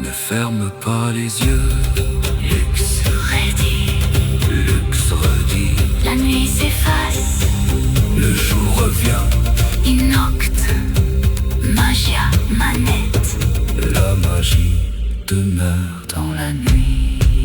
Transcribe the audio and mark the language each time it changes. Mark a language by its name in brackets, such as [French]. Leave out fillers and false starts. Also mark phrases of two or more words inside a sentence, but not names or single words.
[French] ferme pas les yeux. [Latin] Lux redit, Lux redit, [French] la nuit s'efface. le jour revient. [Latin] In nocte, magia manette. [French] La magie demeure Dans la nuit.